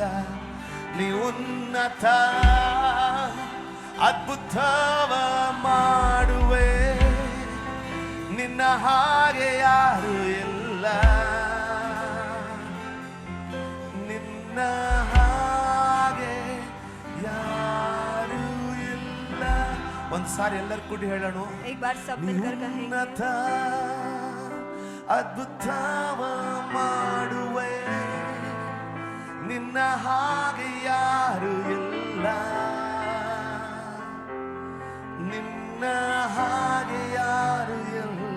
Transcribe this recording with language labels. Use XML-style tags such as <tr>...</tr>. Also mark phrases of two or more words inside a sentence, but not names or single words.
<kn>ನೀ ಉನ್ನತ ಅದ್ಭುತವ ಮಾಡುವೆ, ನಿನ್ನ ಹಾಗೆ ಯಾರು ಇಲ್ಲ. ನಿನ್ನ ಹಾಗೆ ಯಾರು ಇಲ್ಲ. ಒಂದು ಸಾರಿ ಎಲ್ಲರೂ ಕೂಡಿ ಹೇಳೋಣ.</kn> <hi>एक बार सब मिलकर कहेंगे,</hi> <kn>ಉನ್ನತ ಅದ್ಭುತವ ಮಾಡುವೆ, ನಿನ್ನ ಹಾಗೆ ಯಾರು ಇಲ್ಲ. ನಿನ್ನ ಹಾಗೆ ಯಾರು ಇಲ್ಲ.</kn>